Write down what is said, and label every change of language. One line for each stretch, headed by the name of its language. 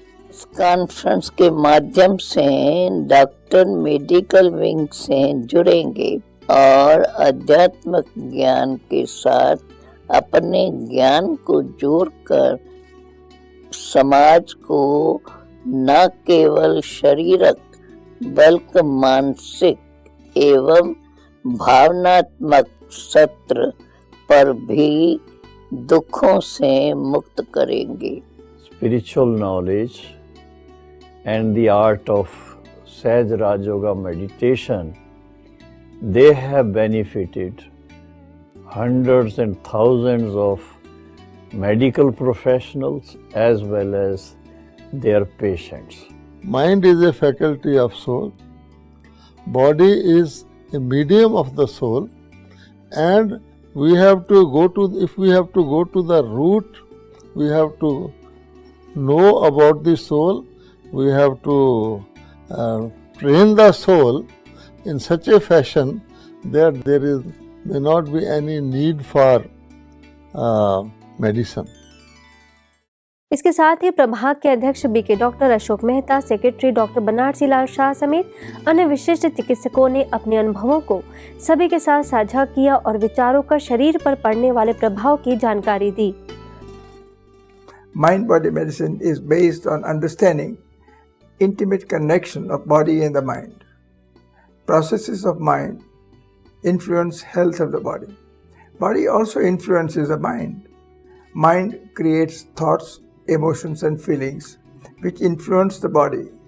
Hindi: इस कॉन्फ्रेंस के माध्यम से डॉक्टर मेडिकल विंग से जुड़ेंगे और आध्यात्मिक ज्ञान के साथ अपने ज्ञान को जोड़कर समाज को न केवल शारीरिक बल्कि मानसिक एवं भावनात्मक सत्र पर भी दुखों से मुक्त करेंगे।
English: Spiritual knowledge and the art of Sahaj Raj Yoga meditation, they have benefited hundreds and thousands of medical professionals as well as their patients. Mind is a faculty of soul, body is a medium of the soul, and we have to go to, if we have to go to the root, we have to know about the soul, we have to train the soul in such a fashion that there may not be any need for medicine.
Hindi: इसके साथ ही प्रभाग के अध्यक्ष BK doctor Ashok Mehta, secretary doctor Banarasi Lal Shah समेत अन्य विशिष्ट चिकित्सकों ने अपने अनुभवों को सभी के साथ साझा किया और विचारों का शरीर पर पड़ने वाले प्रभाव की जानकारी दी।
English: Mind-body medicine is based on understanding intimate connection of body and the mind. Processes of mind influence health of the body. Body also influences the mind. Mind creates thoughts, emotions and feelings which influence the body.